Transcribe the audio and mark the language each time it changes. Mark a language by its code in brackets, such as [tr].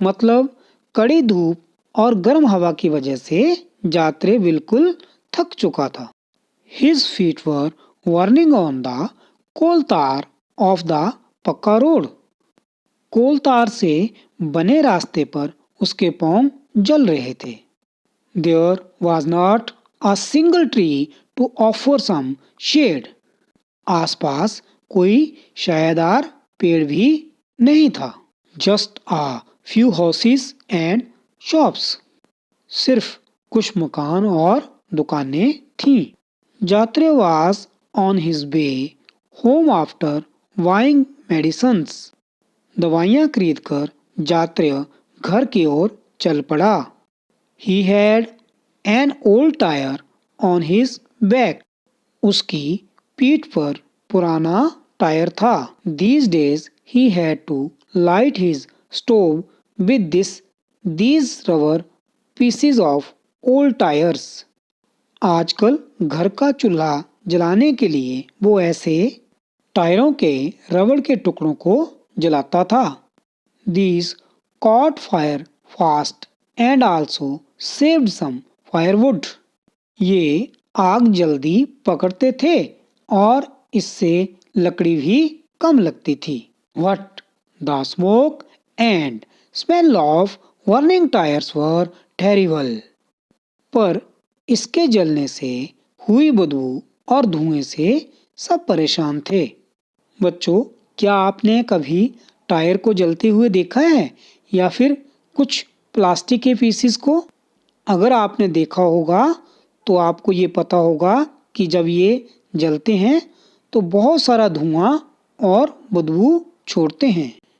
[hi] मतलब कड़ी धूप और गर्म हवा की वजह से जात्रे बिल्कुल थक चुका था। [en] His feet were burning on the coal tar of the pucca road. [hi] कोल तार से बने रास्ते पर उसके पांव जल रहे थे। [en] There was not a single tree to offer some shade. [hi] आसपास कोई छायादार पेड़ भी नहीं था। [en] Just a few houses and shops. [hi] सिर्फ कुछ मकान और दुकानें थीं। [en] Jatre was on his way home after buying medicines. [hi] दवाइयाँ खरीदकर जात्रे घर की ओर चल पड़ा। [en] He had an old tire on his back. [hi] उसकी पीठ पर पुराना टायर था। [en] These days he had to light his stove with these rubber pieces of old tires. [hi] आजकल घर का चूल्हा जलाने के लिए वो ऐसे टायरों के रबड़ के टुकड़ों को जलाता था। [en] These caught fire fast and also saved some firewood. [hi] ये आग जल्दी पकड़ते थे और इससे लकड़ी भी कम लगती थी। [en] But the smoke and smell of burning tires were terrible. [hi] पर इसके जलने से हुई बदबू और धुएं से सब परेशान थे। बच्चों, क्या आपने कभी टायर को जलते हुए देखा है या फिर कुछ प्लास्टिक के पीसेस को? अगर आपने देखा होगा तो आपको ये पता होगा कि जब ये जलते हैं तो बहुत सारा धुआं और बदबू छोड़ते हैं।